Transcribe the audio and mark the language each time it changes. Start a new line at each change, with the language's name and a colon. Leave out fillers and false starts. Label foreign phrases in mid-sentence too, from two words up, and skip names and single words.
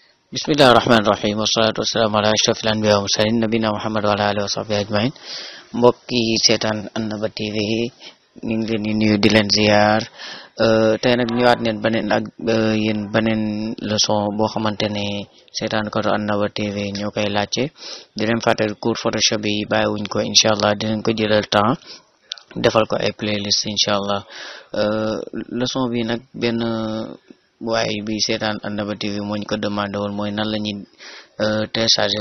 Arabic: بسم الله الرحمن الرحيم والصلاة والسلام على أشرف الأنبياء والمرسلين نبينا محمد وعلى آله وصحبه أجمعين
Wolof: mbokk yi seetaan NABA TV ñu ngi leen di nuyu di leen ziar tey nag ñëwaat neen beneen ak yéen beneen leçon boo xamante ne seetaan ko NABA TV ñoo koy laajte di leen fàttali cours Photoshop yi bàyyiwuñ ko
Arabic: إن شاء الله
Wolof: dinañ ko jëlal temps defal ko ay playlist
Arabic: إن شاء الله
Wolof: leçon bi nag benn waaye bi seetaan NABA TV moo ñu ko demandé woon mooy nan la ñuy télécharger